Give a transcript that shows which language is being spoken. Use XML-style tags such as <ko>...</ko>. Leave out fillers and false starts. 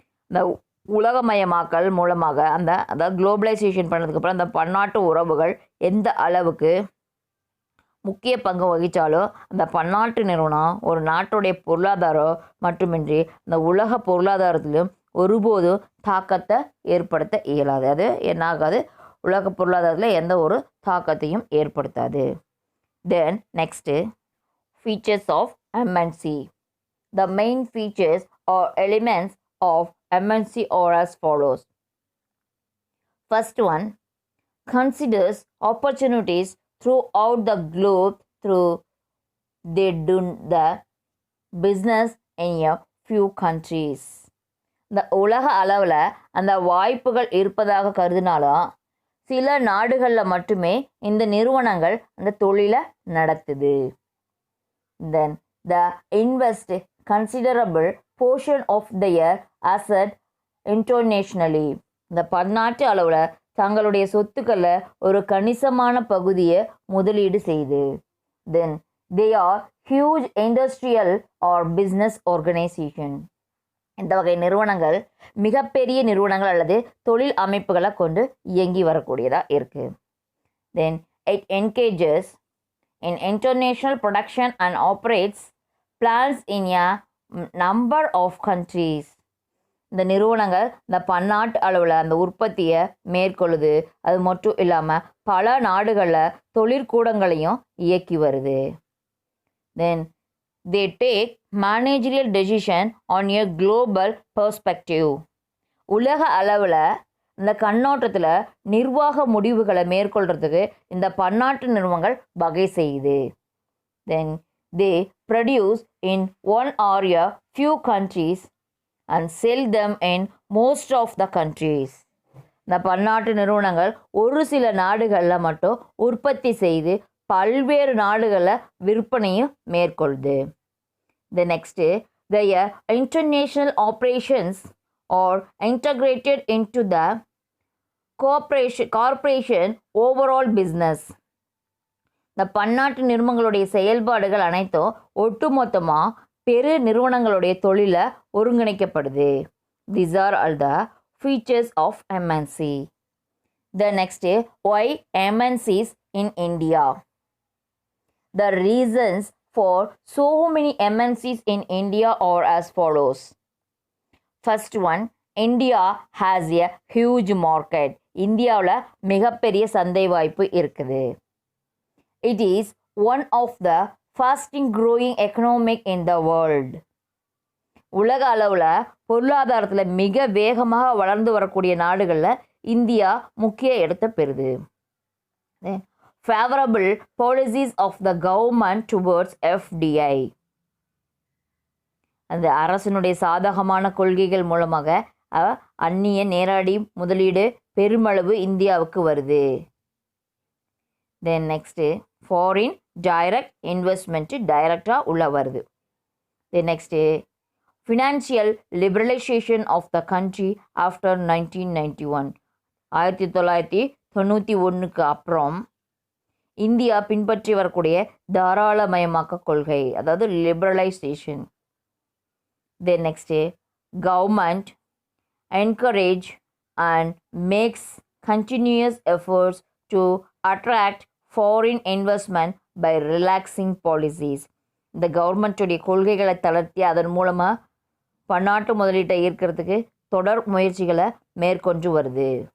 <ta>இந்த உலகமயமாக்கல் மூலமாக அதாவது குளோபலைசேஷன் பண்ணதுக்கப்புறம் அந்த பன்னாட்டு உறவுகள் எந்த அளவுக்கு முக்கிய பங்கு வகித்தாலும் அந்த பன்னாட்டு நிறுவனம் ஒரு நாட்டுடைய பொருளாதாரம் மட்டுமின்றி அந்த உலக பொருளாதாரத்திலும் ஒருபோதும் தாக்கத்தை ஏற்படுத்த இயலாது. அது என்னாகாது, உலக பொருளாதாரத்தில் எந்த ஒரு தாக்கத்தையும் ஏற்படுத்தாது.</ta> <en>Then next features of MNC. The main features or elements of MNC are as follows. First one, considers opportunities throughout the globe through they do the business in a few countries.</en> <ta>இந்த உலக அளவில் அந்த வாய்ப்புகள் இருப்பதாக கருதினாலும் சில நாடுகளில் மட்டுமே இந்த நிறுவனங்கள் அந்த தொழிலை நடத்துது.</ta> <en>Then the invest considerable portion of their asset internationally.</en> <ta>இந்த பன்னாட்டு அளவில் தங்களுடைய சொத்துக்களில் ஒரு கணிசமான பகுதியை முதலீடு செய்து.</ta> <en>Then they are huge industrial or business organization.</en> <ta>இந்த வகை நிறுவனங்கள் மிகப்பெரிய நிறுவனங்கள் அல்லது தொழில் அமைப்புகளை கொண்டு இயங்கி வரக்கூடியதாக இருக்குது.</ta> <en>Then it engages in international production and operates plants in a number of countries.</en> <ta>இந்த நிறுவனங்கள் இந்த பன்னாட்டு அளவில் அந்த உற்பத்தியை மேற்கொள்ளுது. அது மட்டும் இல்லாமல் பல நாடுகளில் தொழிற்கூடங்களையும் இயக்கி வருது.</ta> <en>Then they take managerial decision on a global perspective.</en> <ta>உலக அளவில் இந்த கண்ணோட்டத்தில் நிர்வாக முடிவுகளை மேற்கொள்கிறதுக்கு இந்த பன்னாட்டு நிறுவனங்கள் வகை செய்யுது.</ta> <en>Then they produce in one or a few countries and sell them in most of the countries.</en> <ta>இந்த பன்னாட்டு நிறுவனங்கள் ஒரு சில நாடுகளில் மட்டும் உற்பத்தி செய்து பல்வேறு நாடுகளில் விற்பனையும் மேற்கொள்ளுது.</ta> <en>The next, their international operations are integrated into the corporation overall business.</en> <ta>இந்த பன்னாட்டு நிறுவனங்களுடைய செயல்பாடுகள் அனைத்தும் ஒட்டுமொத்தமாக பெரு நிறுவனங்களுடைய தொழிலை ஒருங்கிணைக்கப்படுது.</ta> <en>These are all the features of MNC. The next, why MNCs in India? The reasons for so many MNCs in India are as follows. First one, India has a huge market.</en> <ta>இந்தியாவில் மிகப்பெரிய சந்தை வாய்ப்பு இருக்குது.</ta> <en>It is one of the fastest growing economic in the world.</en> <ta>உலக அளவில் பொருளாதாரத்தில் மிக வேகமாக வளர்ந்து வரக்கூடிய நாடுகளில் இந்தியா முக்கிய இடத்தை பெறுது.</ta> <en>Favorable policies of the government towards FDI.</en> <ta>அந்த அரசினுடைய சாதகமான கொள்கைகள் மூலமாக அந்நிய நேரடி முதலீடு பெருமளவு இந்தியாவுக்கு வருது.</ta> <en>then next foreign direct investment</en> <ta>டைரக்டாக உள்ள வருது.</ta> <en>Then next financial liberalisation of the country after 1991.</en> <ta>1991 அப்புறம் இந்தியா பின்பற்றி வரக்கூடிய தாராளமயமாக்க கொள்கை, அதாவது liberalisation.</ta> <en>Then next government encourage and makes continuous efforts to attract foreign investment by relaxing policies.</en> <ta>இந்த கவர்மெண்ட்டுடைய கொள்கைகளை தளர்த்தி அதன் மூலமாக பன்னாட்டு முதலீட்டை ஈர்க்கிறதுக்கு தொடர் முயற்சிகளை மேற்கொண்டு வருது.</ta>